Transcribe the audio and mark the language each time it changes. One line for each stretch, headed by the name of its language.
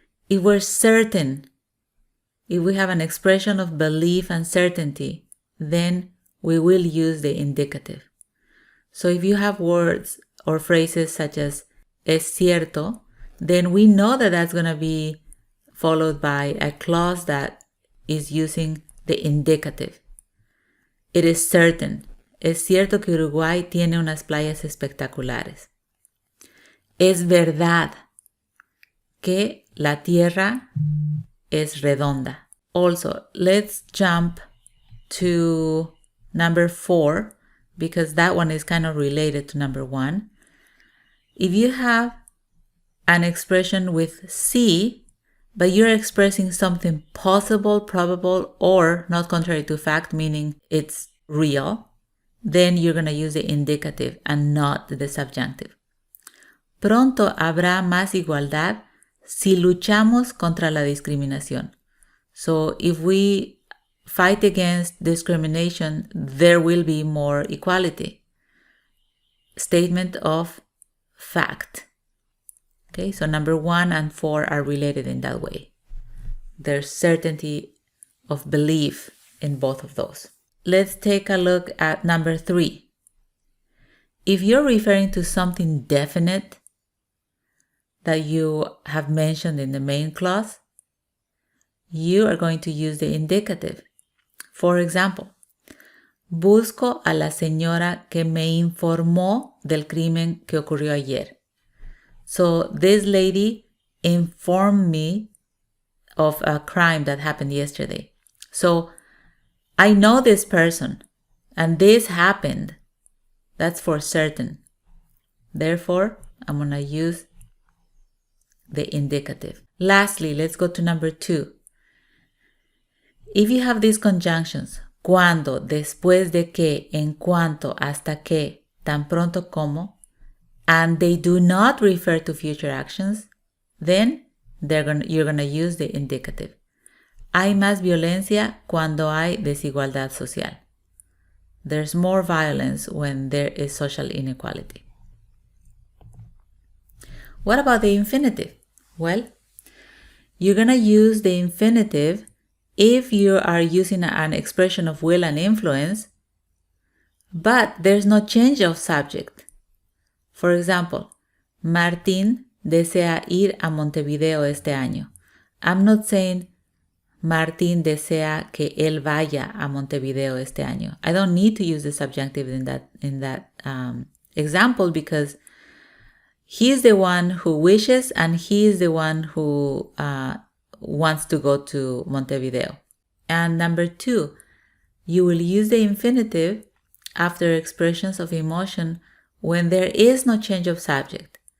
English: If we're certain, if we have an expression of belief and certainty, then we will use the indicative. So if you have words or phrases such as
Spanish: es cierto,
English: then we know that that's going to be followed by a clause that is using the indicative. It is certain.
Spanish: Es cierto que Uruguay tiene unas playas espectaculares. Es verdad que la tierra es redonda.
English: Also, let's jump to number 4 because that one is kind of related to number 1. If you have an expression with C, but you're expressing something possible, probable, or not contrary to fact, meaning it's real, then you're going to use the indicative and not the subjunctive.
Spanish: Pronto habrá más igualdad si luchamos contra la discriminación.
English: So if we fight against discrimination, there will be more equality. Statement of fact. Okay, so number 1 and 4 are related in that way. There's certainty of belief in both of those. Let's take a look at number 3. If you're referring to something definite that you have mentioned in the main clause, you are going to use the indicative. For example,
Spanish: busco a la señora que me informó del crimen que ocurrió ayer.
English: So this lady informed me of a crime that happened yesterday. So I know this person and this happened. That's for certain. Therefore, I'm going to use the indicative. Lastly, let's go to number 2. If you have these conjunctions,
Spanish: cuando, después de que, en cuanto, hasta que, tan pronto como,
English: and they do not refer to future actions, then you're going to use the indicative.
Spanish: Hay más violencia cuando hay desigualdad social.
English: There's more violence when there is social inequality. What about the infinitive? Well, you're going to use the infinitive if you are using an expression of will and influence, but there's no change of subject. For example,
Spanish: Martín desea ir a Montevideo este año.
English: I'm not saying
Spanish: Martín desea que él vaya a Montevideo este año.
English: I don't need to use the subjunctive in that example because he is the one who wishes and he is the one who wants to go to Montevideo. And number 2, you will use the infinitive after expressions of emotion when there is no change of subject.